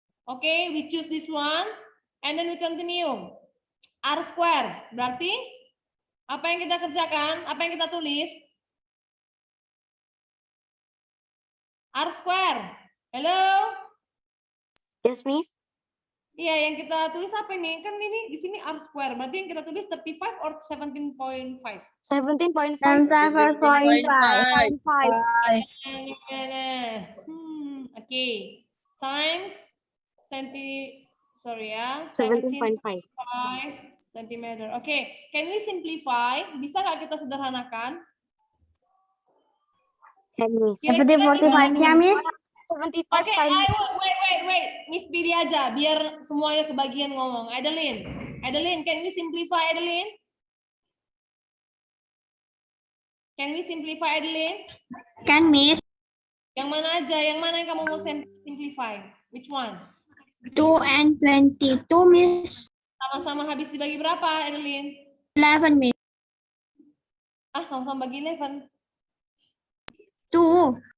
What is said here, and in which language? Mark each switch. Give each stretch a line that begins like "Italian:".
English: Oke, we choose this one and then we continue.
Indonesian: R square, berarti apa yang kita kerjakan? Apa yang kita tulis?
English: R square. Hello? Yes, Miss.
Indonesian: Iya, yang kita tulis apa ini? Kan ini di sini R square. Berarti yang kita tulis 35 or 17.5? 17.5. 7.5.
English: Oke. Times 17.5. 17.5 centimeter. Oke, can we simplify?
Indonesian: Bisa nggak kita sederhanakan?
English: Can, Miss.
Indonesian: Seperti 45-nya, Miss. 75 Oke,
English: times. wait.
Indonesian: Miss pilih aja biar semuanya kebagian ngomong.
English: Adeline, can we simplify, Adeline? Can we simplify, Adeline?
Indonesian: Kan, Miss. Yang mana aja? Yang mana yang kamu mau simplify?
English: Which one? 2 and 22, Miss.
Indonesian: Sama-sama habis dibagi berapa, Adeline? 11, Miss. Sama-sama bagi 11. 2.